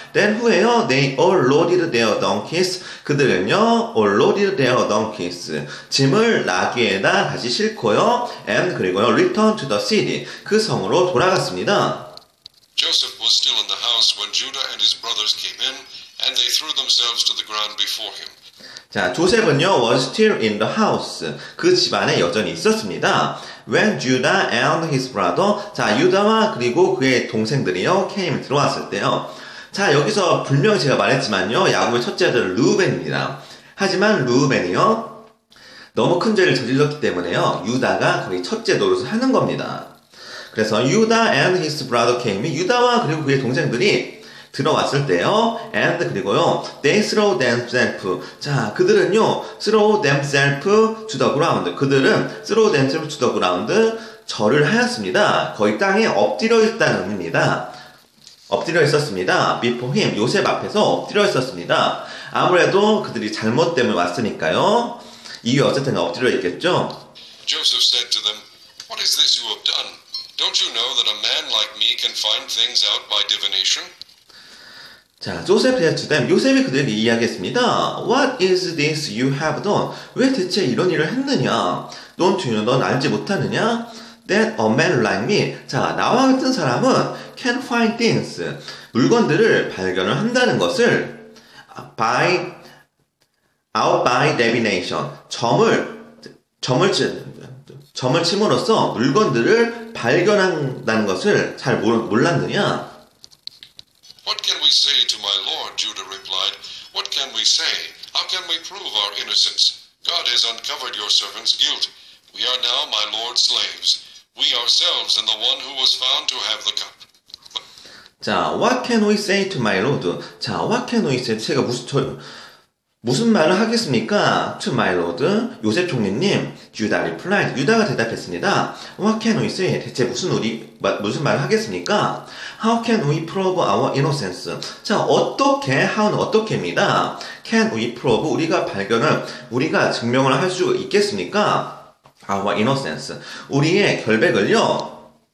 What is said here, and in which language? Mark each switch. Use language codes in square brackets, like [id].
[en] then [ko] 후에요 [en] they all loaded their donkeys [ko] 그들은요 [en] all loaded their donkeys [ko] 짐을 나귀에다 다시 싣고요 [en] and [ko] 그리고요 [en] return to the city [ko] 그 성으로 돌아갔습니다. [en] Joseph was still in the house when Judah and his brothers came in, and they threw themselves to the ground before him. [ko] 자, 조셉은요, [en] was still in the house. [ko] 그 집안에 여전히 있었습니다. [en] When Judah and his brother, [ko] 자, 유다와 그리고 그의 동생들이요, came 들어왔을 때요. 자, 여기서 분명히 제가 말했지만요, 야곱의 첫째 아들은 르우벤입니다. 하지만 르우벤이요, 너무 큰 죄를 저질렀기 때문에요, 유다가 거의 첫째 노릇을 하는 겁니다. 그래서 유다 [en] and his brother came, [ko] 유다와 그리고 그의 동생들이 들어왔을 때요, and 그리고요, [en] they throw themselves. [ko] 자, 그들은요, [en] throw themselves to the ground. [ko] 그들은 [en] throw themselves to the ground. [ko] 절을 하였습니다. 거의 땅에 엎드려 있다는 의미입니다. 엎드려 있었습니다. [en] before him. [ko] 요셉 앞에서 엎드려 있었습니다. 아무래도 그들이 잘못 때문에 왔으니까요. 이유 어쨌든 엎드려 있겠죠. [en] Joseph said to them, "What is this you have done? Don't you know that a man like me can find things out by divination?" [ko] 자, 조셉 [en] said to them, [ko] 요셉이 그들에게 이야기했습니다. [en] What is this you have done? [ko] 왜 대체 이런 일을 했느냐? [en] Don't you know? [ko] 넌 알지 못하느냐? [en] That a man like me. [ko] 자, 나와 같은 사람은 [en] can find things. [ko] 물건들을 발견을 한다는 것을 [en] out by divination. [ko] 점을 침으로써 물건들을 발견한다는 것을 잘 몰랐느냐? [en] What can we say to my lord? Judah replied. What can we say? How can we prove our innocence? God has uncovered your servant's guilt. We are now my lord's slaves. We ourselves and the one who was found to have the cup. 자, what can we say to my lord? 자, what can we say? [ko] 제가 무슨 말을 하겠습니까? [en] To my lord, [ko] 요셉 총리님, [en] 유다 replied. [ko] 유다가 대답했습니다. [en] What can we say? [ko] 대체 무슨 말을 하겠습니까? [en] How can we prove our innocence? [ko] 자, how는 어떻게입니다. [en] Can we prove? [ko] 우리가 증명을 할 수 있겠습니까? [en] Our innocence. [ko] 우리의 결백을요.